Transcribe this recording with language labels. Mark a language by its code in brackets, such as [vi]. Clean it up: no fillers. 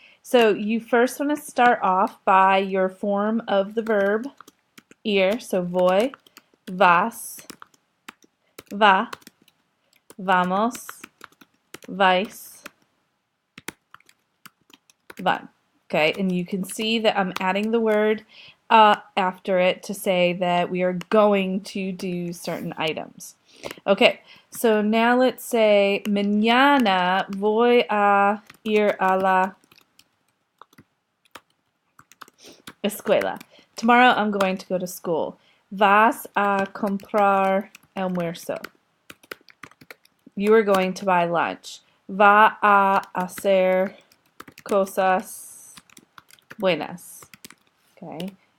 [en] So you first want to start off by your form of the verb ir, so [es] voy, vas, va, vamos, vais, van. [en] Okay, and you can see that I'm adding the word after it to say that we are going to do certain items. Okay, so now let's say [es] mañana voy a ir a la escuela. [en] Tomorrow I'm going to go to school. [es] Vas a comprar almuerzo. [en] You are going to buy lunch. [es] Va a hacer cosas buenas. [en] Okay.